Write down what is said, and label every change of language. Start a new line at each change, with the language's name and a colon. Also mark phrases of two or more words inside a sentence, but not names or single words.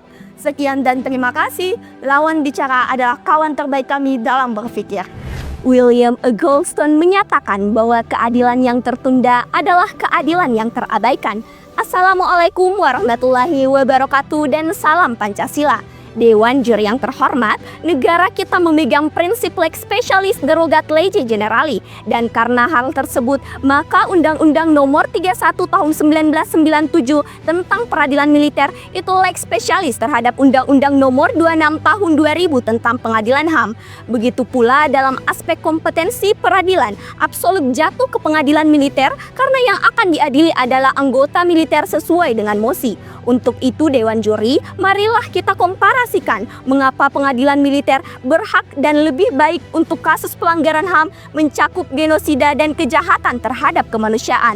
Indonesian: Sekian dan terima kasih. Lawan bicara adalah kawan terbaik kami dalam berpikir. William Goldstone menyatakan bahwa keadilan yang tertunda adalah keadilan yang terabaikan.
Arabic: السلام عليكم ورحمة الله وبركاته
Indonesian: dan salam Pancasila. Dewan Juri yang terhormat, negara kita memegang prinsip
Latin: lex specialis derogat lege generali,
Indonesian: dan karena hal tersebut, maka Undang-Undang Nomor 31 Tahun 1997 tentang Peradilan Militer itu
Latin: lex specialis
Indonesian: terhadap Undang-Undang Nomor 26 Tahun 2000 tentang Pengadilan HAM. Begitu pula dalam aspek kompetensi peradilan, absolut jatuh ke pengadilan militer karena yang akan diadili adalah anggota militer sesuai dengan mosi. Untuk itu Dewan Juri, marilah kita komparasikan mengapa pengadilan militer berhak dan lebih baik untuk kasus pelanggaran HAM mencakup genosida dan kejahatan terhadap kemanusiaan.